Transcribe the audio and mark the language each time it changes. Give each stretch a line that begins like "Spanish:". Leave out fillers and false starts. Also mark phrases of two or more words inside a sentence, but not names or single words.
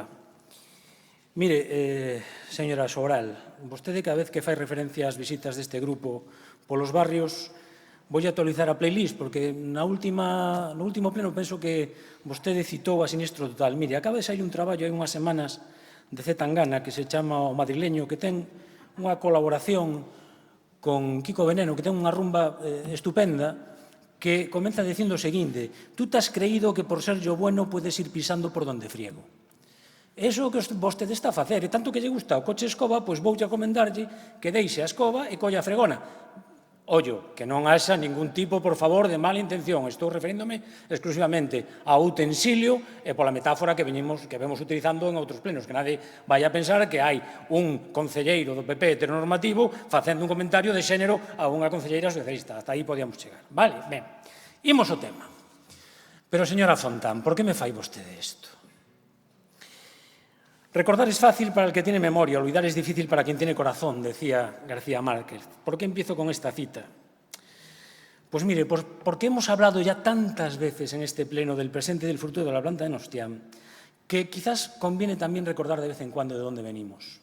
Galician: Mire, señora Sobral, vostede cada vez que fai referencia ás visitas deste grupo polos barrios, vou actualizar a playlist, porque no último pleno penso que vostede citou a Sinistro Total. Mire, acaba de sair un traballo hai unhas semanas de Zetangana que se chama O Madrileño, que ten unha colaboración con Kiko Veneno, que ten unha rumba estupenda, que comeza dicindo o seguinte:
Spanish: tú te has creído que por ser yo bueno puedes ir pisando por donde friego.
Galician: Eso que vostede está a facer, e tanto que lle gusta o coche escoba, pois voulle acomendarlle que deixe a escoba e colla a fregona. ollo, que non haxa ningún tipo, por favor, de mala intención. Estou referíndome exclusivamente ao utensilio e pola metáfora que vemos utilizando en outros plenos, que
Spanish: nadie vaya a pensar
Galician: que hai un concelleiro do PP heteronormativo facendo un comentario de xénero a unha concelleira socialista. Hasta aí podíamos chegar. Vale, ben, imos ao tema. Pero, señora Fontán, por que me fai vostede isto?
Spanish: Recordar es fácil para el que tiene memoria, olvidar es difícil para quien tiene corazón, decía García Márquez. ¿Por qué empiezo con esta cita? Pues mire, porque hemos hablado ya tantas veces en este pleno del presente y del futuro de la planta de Nostián, que quizás conviene también recordar de vez en cuando de dónde venimos.